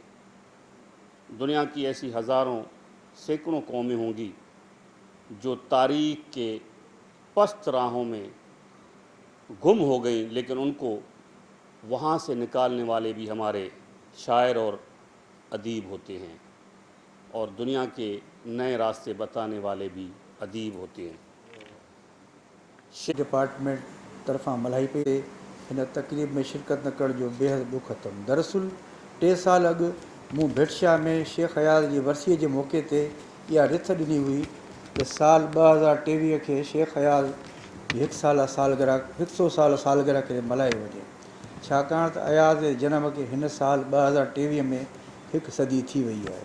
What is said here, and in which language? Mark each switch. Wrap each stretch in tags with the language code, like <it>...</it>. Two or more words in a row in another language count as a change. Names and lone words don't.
<ur>دنیا کی ایسی ہزاروں سینکڑوں قومیں ہوں گی جو تاریخ کے پست راہوں میں گم ہو گئیں, لیکن ان کو وہاں سے نکالنے والے بھی ہمارے شاعر اور ادیب ہوتے ہیں, اور دنیا کے نئے راستے بتانے والے بھی ادیب ہوتے ہیں.</ur> <sd>ڈپارٹمنٹ طرفاں ملائی پہ ہن تقریب میں شرکت نہ کر جو بے حد ॾुख अथमि. दरअसल 3 साल अॻु मूं भिटशा में शेख अयाज़ जी वरसीअ जे मौक़े ते इहा रिथ ॾिनी हुई त साल 2023 खे शेख अयाज़ जी 100 साल सालगिरह खे मल्हायो वञे, छाकाणि त अयाज़ जे जनम खे हिन साल 2023 में 1 सदी थी वई आहे.</sd>